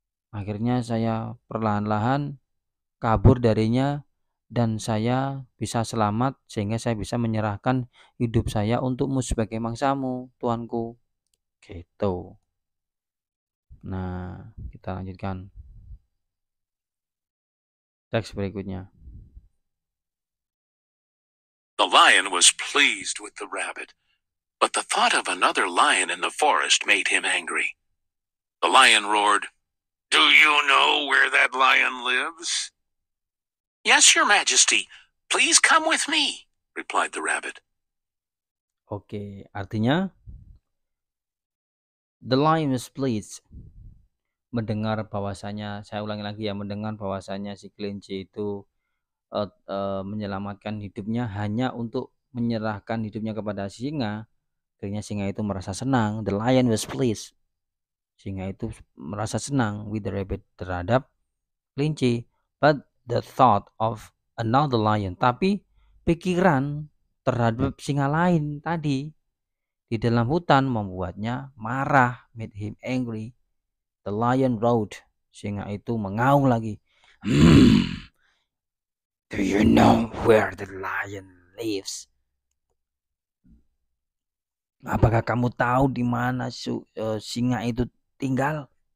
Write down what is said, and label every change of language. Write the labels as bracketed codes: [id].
[id] Akhirnya saya perlahan-lahan kabur darinya dan saya bisa selamat sehingga saya bisa menyerahkan hidup saya untukmu sebagai mangsamu, tuanku." Gitu. Nah, kita lanjutkan teks berikutnya. [en] The lion was pleased with the rabbit, but the thought of another lion in the forest made him angry. The lion roared, "Do you know where that lion lives. Yes, Your Majesty. Please come with me, replied the rabbit. [id] Oke, artinya [en] the lion was pleased. [id] Mendengar bahwasanya, saya ulangi lagi ya, mendengar bahwasanya si kelinci itu menyelamatkan hidupnya hanya untuk menyerahkan hidupnya kepada singa. Akhirnya singa itu merasa senang. [en] The lion was pleased. [id] Singa itu merasa senang [en] with the rabbit, [id] terhadap kelinci. [en] But the thought of another lion, [id] tapi pikiran terhadap singa lain tadi di dalam hutan membuatnya marah, [en] made him angry. The lion roared. [id] Singa itu mengaum lagi. [en] Do you know where the lion lives? [id] Apakah kamu tahu di mana singa itu tinggal?